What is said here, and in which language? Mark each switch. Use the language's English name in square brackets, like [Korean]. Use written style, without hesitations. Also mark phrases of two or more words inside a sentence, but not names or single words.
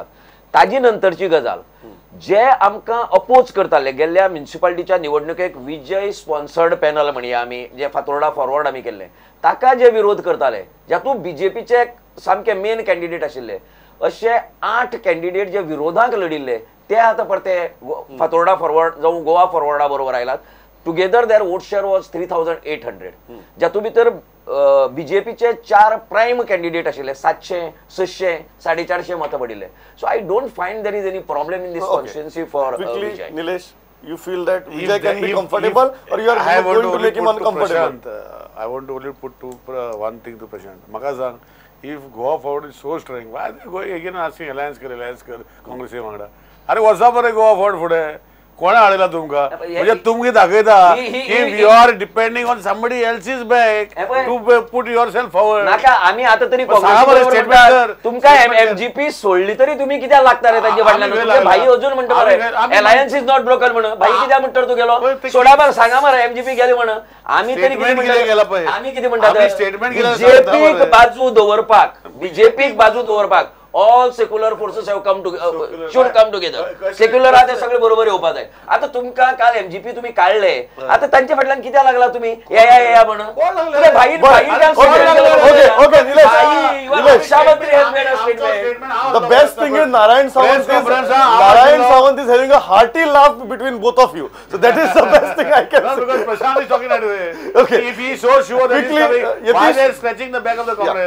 [Konkani] ताजी नंतरची गजाल जे आमकां अपोज करताले गेल्ल्या म्युनिसिपालिटीच्या निवडणुकेक [English] Vijay sponsored panel [Konkani] म्हणया आमी जे फातोर्डा फॉरवर्ड आमी केल्ले ताका जे विरोध करताले जातूंत बीजेपीचे सामके [English] main candidate [Konkani] आशिल्ले अशे 8 कॅन्डिडेट जे विरोधाक लढिल्ले ते आतां परते फातोर्डा फॉरवर्ड जावं गोवा फॉरवर्डा बरोबर आयलात. [English] together their vote share was [Konkani] 3800 जातूंत भितर बीजेपीचे 4 [English] prime candidate [Konkani] आशिल्ले 700, 600, 450 मतां पडिल्ले. [English] So I don't find there is any problem in this constituency for Vijay. Nilesh, you feel that Vijay can be comfortable or you are going to make him uncomfortable? I want to only put one thing to Prashant. [Konkani] Maka sang, [English] if Goa forward is so strong, why are they going again asking alliance kar, Congress वांगडा? [Konkani] अरे वर्सा परे गोवा फॉरवर्ड फुडें कोणा हाडला तुमकां म्हणजे तुमगे दाखयता [English] if you are depending on somebody else's back to put yourself forward. [Konkani] नाका आमी आतां तरी तुमकां एमजीपी सोडली तरी तुमी कित्याक लागता रे ताजे फाटल्यान? तुमचे भाई अजून म्हणटा मरे [English] alliance is not broken [Konkani] म्हणून भाई कित्याक म्हणटा तूं गेलो सोडा मरे सांगा मरे एमजीपी गेले म्हणून. आमी तरी कितें म्हणटा स्टेटमेंट बीजेपीक बाजू दवरपाक [English] all secular forces have come to should come together. [Konkani] Secular आते सगळे बरोबर येवपा जाय. आता तुमकां काल एमजीपी तुम्ही काढले आता तांचे फाटल्यान कित्याक लागला तुम्ही या म्हणून? अरे भाई [English] Okay, Nilesh, the best thing is Narayan Sawant is having a hearty laugh between both of you. So that is the best thing I can say. Because Prashant is talking that way. Okay. If he is so sure that he is coming, why they are scratching the back of the Congress?